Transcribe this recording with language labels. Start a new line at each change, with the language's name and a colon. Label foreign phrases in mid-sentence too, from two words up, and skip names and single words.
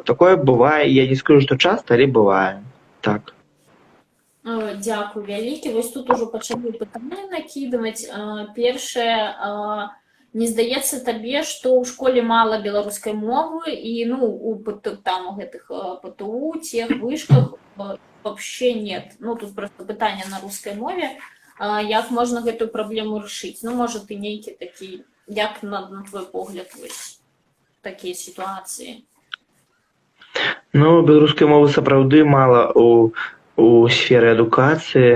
Belarusian: Такое бывае, я не скажу, што часта, але бывае. Так. Дзякуй вялікі. Вось тут ужо пачалі пытанні накідваць. Першае, не здаецца табе, што ў школе мала беларускай мовы і, ну, у гэтых ПТУ,
Russian: тех вышках вообще нет.
Belarusian: Ну, тут просто пытанне на рускай мове. Як можна гэтую праблему рашыць? Ну, можа, ты нейкі такі, як на твой погляд, вось такія сітуацыі? Ну, беларускай мовы сапраўды мала у сферы адукацыі.